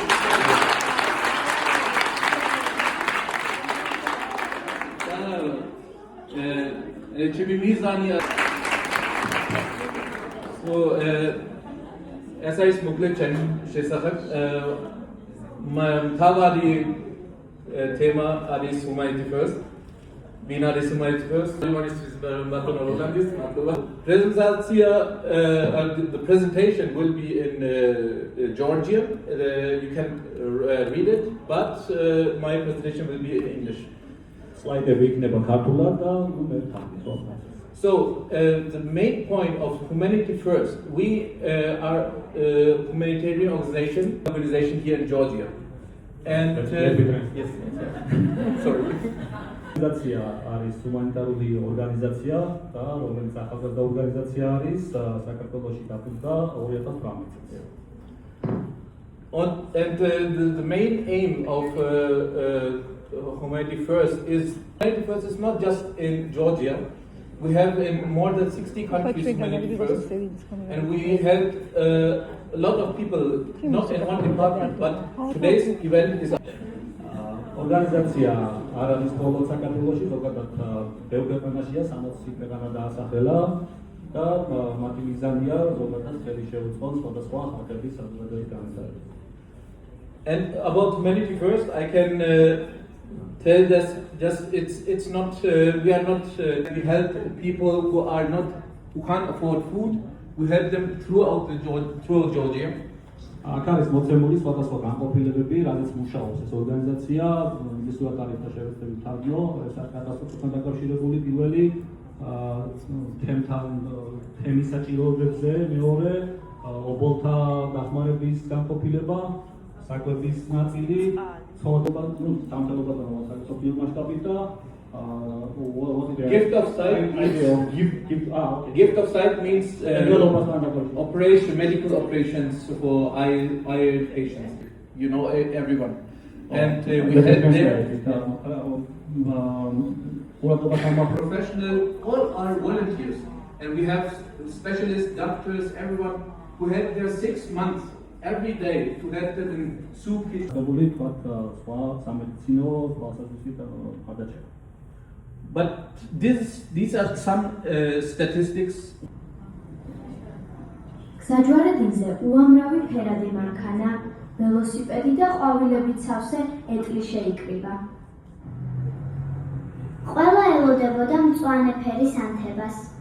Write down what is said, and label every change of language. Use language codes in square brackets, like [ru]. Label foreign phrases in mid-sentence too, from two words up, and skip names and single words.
[ka] ჩემი მიზანია ეს არის მოკლედ ჩემი შესახებ მთავარი თემა არის Humanity First. [en] Binaris Humanity First. The presentation will be in Georgian. You can read it, but my presentation will be in English. So the main point of Humanity First, we are a humanitarian organization here in Georgia. And yes, sorry. [ka] ორგანიზაცია არის ჰუმანიტარული ორგანიზაცია და რომელიც ახალგაზრდა ორგანიზაცია არის საქართველოში დაფუძნდა 2018 წელს. [en] And the main aim of Humanity First is not just in Georgia. We have in more than 60 countries Humanity First, and we help a lot of people, not in one department, but today's event is. [ka] ორგანიზაცია არ არის მხოლოდ საქართველოში, ზოგადად ბევრ ქვეყანაშია 60 ქვეყანა დაასახელა და მათი მიზანია ზოგადად ხელი შეუწყოს სხვადასხვა ხალხების საზოგადოების განვითარებას. [en] And about Humanity First, I can tell that it's not we help people who can't afford food. We help them throughout Georgia. [ka] აქ არის მოცემული სხვადასხვა განყოფილებები, რაზეც მუშაობს ეს ორგანიზაცია, ინგლისურად არის და შევეცდები თარგმნო, ეს არის გადასაწყვეტთან დაკავშირებული პირველი თემის საჭიროებებზე, მეორე ობოლთა დახმარების განყოფილება, საკვების ნაწილი, ცხოვრება, დამთავრება და საქართველოს მასშტაბით და [en] Gift of sight means medical operations for eye patients. You know, everyone. And we help them. Professional, all are volunteers. And we have specialists, doctors, everyone who help there 6 months every day to help them in soup. But these are some statistics. [ka] გზაჯვარედინზე უამრავი ფერადი მანქანა, ველოსიპედი და ყვავილებით სავსე ეტლი შეიკრიბა. ყველა ელოდებოდა მწვანე ფერის ანთებას.